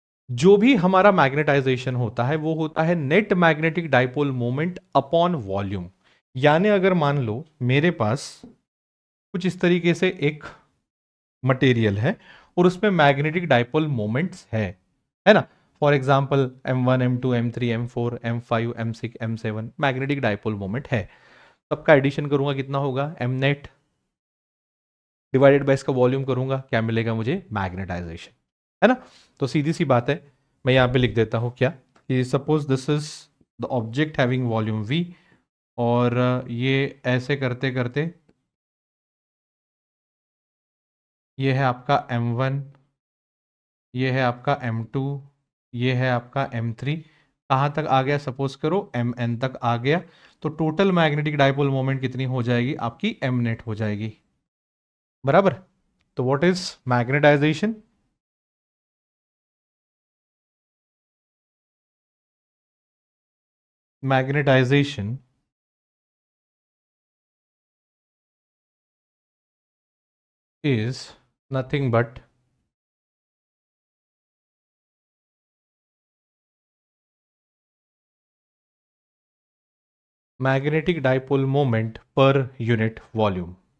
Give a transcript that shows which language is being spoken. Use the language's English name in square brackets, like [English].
[Hindi] जो भी हमारा मैग्नेटाइजेशन होता है वो होता है net magnetic dipole moment upon volume. यानी अगर मान लो मेरे पास कुछ इस तरीके से एक मटेरियल है और उसमें मैग्नेटिक डाइपोल मोमेंट्स है ना. For example M1 M2 M3 M4 M5 M6 M7 magnetic dipole moment है. सबका एडिशन करूंगा कितना होगा, एम नेट डिवाइडेड बाय इसका वॉल्यूम करूंगा, क्या मिलेगा मुझे, मैग्नेटाइजेशन, है ना. तो सीधी सी बात है, मैं यहां पे लिख देता हूं क्या, कि [English] suppose this is the object having volume V, [Hindi] और ये ऐसे करते करते ये है आपका M1, ये है आपका M2, ये है आपका M3, कहाँ तक आ गया, सपोज करो Mn तक आ गया. तो टोटल मैग्नेटिक डाइपोल मोमेंट कितनी हो जाएगी आपकी, M नेट हो जाएगी. बराबर. [English] तो what is magnetisation, magnetisation is nothing but magnetic dipole moment per unit volume.